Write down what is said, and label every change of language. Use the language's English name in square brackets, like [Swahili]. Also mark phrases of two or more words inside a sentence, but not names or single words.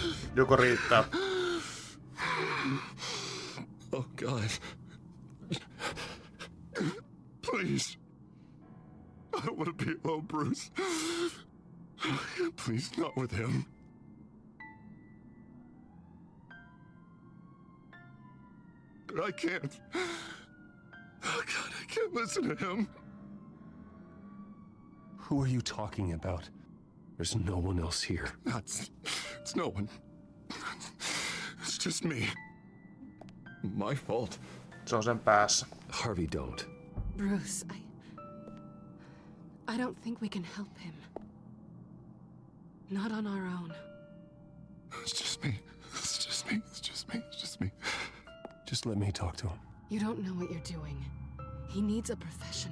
[Finnish] Joko riittää. [English] Oh God. Please. I don't want to be alone, Bruce. Please, not with him. I can't. Oh God, I can't listen to him. Who are you talking about? There's no one else here. It's no one. It's just me. My fault. [Finnish] Se on sen päässä. [English] Harvey, don't. Bruce, I don't think we can help him. Not on our own. It's just me. It's just me. It's just me. It's just me. Just let me talk to him. You don't know what you're doing. He needs a professional.